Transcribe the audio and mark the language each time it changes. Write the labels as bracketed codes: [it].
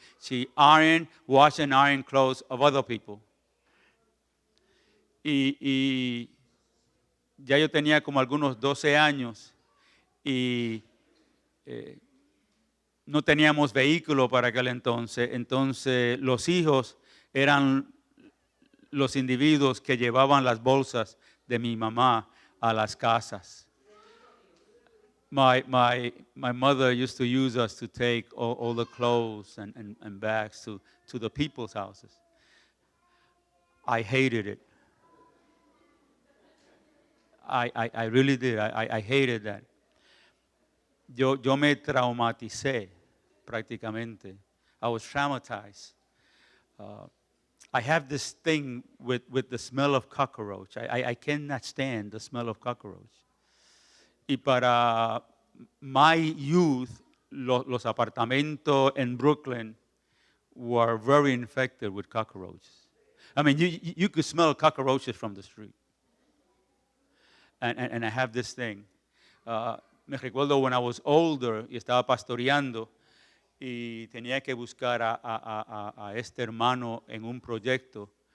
[en] She washed and ironed clothes of other people. [es] Y ya yo tenía como algunos 12 años y no teníamos vehículo para aquel entonces. Entonces los hijos eran los individuos que llevaban las bolsas de mi mamá a las casas. [en] My mother used to use us to take all the clothes and bags to the people's houses. I hated it. I really did. I hated that. [es] Yo me traumaticé prácticamente. [en] I was traumatized. I have this thing with the smell of cockroach. I cannot stand the smell of cockroach. [es] Y para [en] my youth, [es] los apartamentos en [en] Brooklyn were very infected with cockroaches. I mean, you could smell cockroaches from the street. And I have this thing. [es] Me recuerdo [en] when I was older [es] y estaba pastoreando y tenía que buscar a este hermano en un proyecto.